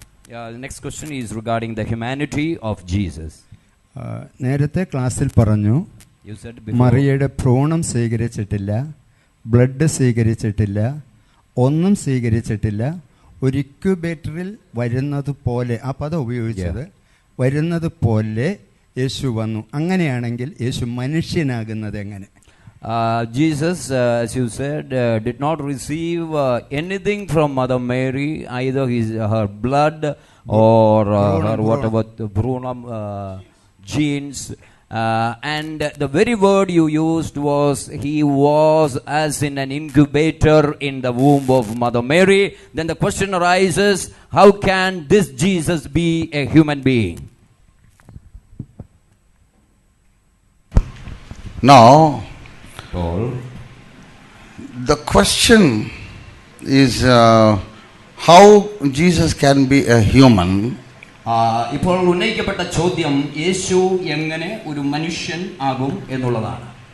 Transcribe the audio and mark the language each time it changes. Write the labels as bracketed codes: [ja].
[en] The next question is regarding the humanity of Jesus. [ml] നേരത്തെ ക്ലാസ്സിൽ പറഞ്ഞു, മറിയയുടെ ഭ്രൂണം സ്വീകരിച്ചിട്ടില്ല, ബ്ലഡ് സ്വീകരിച്ചിട്ടില്ല, ഒന്നും സ്വീകരിച്ചിട്ടില്ല, ഒരു ഇക്യുബേറ്ററിൽ വരുന്നത് പോലെ, ആ പദം ഉപയോഗിച്ചത് വരുന്നത് പോലെ യേശു വന്നു. അങ്ങനെയാണെങ്കിൽ യേശു മനുഷ്യനാകുന്നത് എങ്ങനെ? [en] Jesus, as you said, did not receive anything from Mother Mary, either her blood or her whatever Brunam genes. And the very word you used was, he was as in an incubator in the womb of Mother Mary. Then the question arises, how can this Jesus be a human being? Now, The question is how Jesus can be a human. [ml] ഇപ്പോൾ ഉന്നയിക്കപ്പെട്ട ചോദ്യം യേശു എങ്ങനെ ഒരു മനുഷ്യൻ ആകും എന്നുള്ളതാണ്.